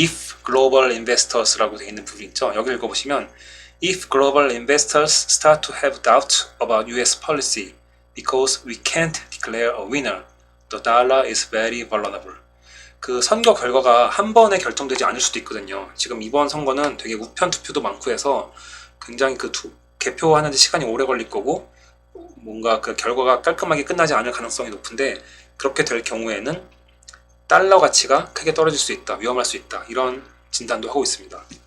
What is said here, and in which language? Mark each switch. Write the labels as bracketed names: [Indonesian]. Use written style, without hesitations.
[English] If global investors [Korean] 라고 되어 있는 부분 있죠. 여기 읽어보시면 [English] If global investors start to have doubts about US policy because we can't declare a winner, the dollar is very vulnerable. [Korean] 그 선거 결과가 한 번에 결정되지 않을 수도 있거든요. 지금 이번 선거는 되게 우편 투표도 많고 해서 굉장히 개표하는 데 시간이 오래 걸릴 거고 뭔가 그 결과가 깔끔하게 끝나지 않을 가능성이 높은데 그렇게 될 경우에는 달러 가치가 크게 떨어질 수 있다, 위험할 수 있다 이런 진단도 하고 있습니다.